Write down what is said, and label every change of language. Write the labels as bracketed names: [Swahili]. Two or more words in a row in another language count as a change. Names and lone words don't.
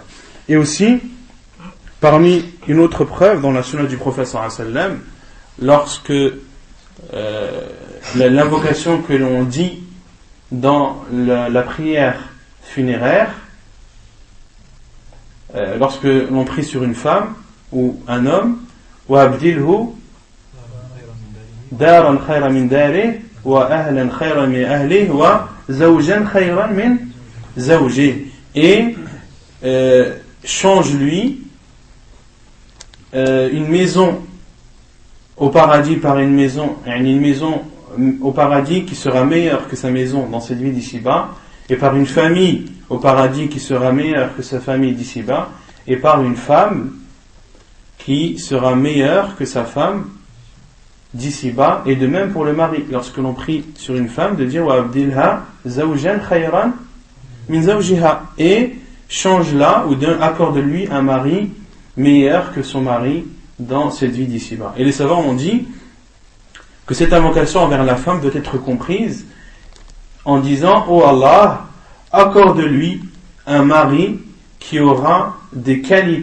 [French] Et aussi, parmi une autre preuve dans la sunna du prophète [Arabic] صلى الله عليه وسلم, [French] lorsque l'invocation que l'on dit dans la prière funéraire, lorsque l'on prie sur une femme ou un homme, [Arabic] وأبدله دارا خيرا من داره وأهلا خيرا من أهله وزوجا خيرا من زوجه, [French] et change-lui une maison au paradis par une maison au paradis qui sera meilleure que sa maison dans cette vie d'ici-bas, et par une famille au paradis qui sera meilleure que sa famille d'ici-bas, et par une femme qui sera meilleure que sa femme d'ici-bas. Et de même pour le mari, lorsque l'on prie sur une femme, de dire [Arabic] وأبدلها زوجا خيرا من زوجها, [French] et change-la ou accorde-lui un mari meilleur que son mari dans cette vie d'ici-bas. Et les savants ont dit que cette invocation envers la femme doit être comprise en disant « Oh Allah, accorde-lui un mari qui aura des qualités.